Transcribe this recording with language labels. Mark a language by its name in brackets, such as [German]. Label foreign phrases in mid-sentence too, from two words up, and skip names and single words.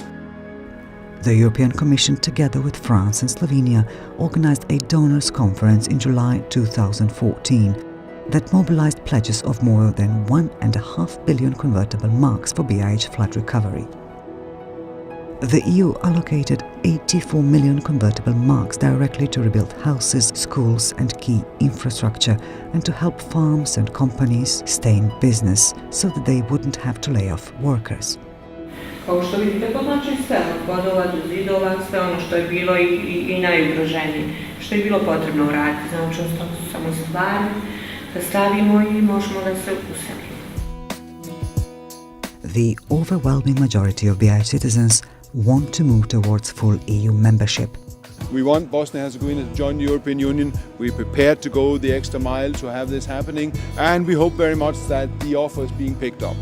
[English] The European Commission, together with France and Slovenia, organized a donors conference in July 2014 that mobilized pledges of more than 1.5 billion convertible marks for BiH flood recovery. The EU allocated 84 million convertible marks directly to rebuild houses, schools and key infrastructure, and to help farms and companies stay in business so that they wouldn't have to lay off workers. [Bosnian] Kao što vidite, to znači sve, od podova do zidova, sve ono što je bilo i najugroženije, što je bilo potrebno uraditi. Znači, ostalo su samo stvari da stavimo i možemo da se uselimo. [English] The overwhelming majority of BiH citizens want to move towards full EU membership. We want Bosnia-Herzegovina to join the European Union. We're prepared to go the extra mile to have this happening, and we hope very much that the offer is being picked up.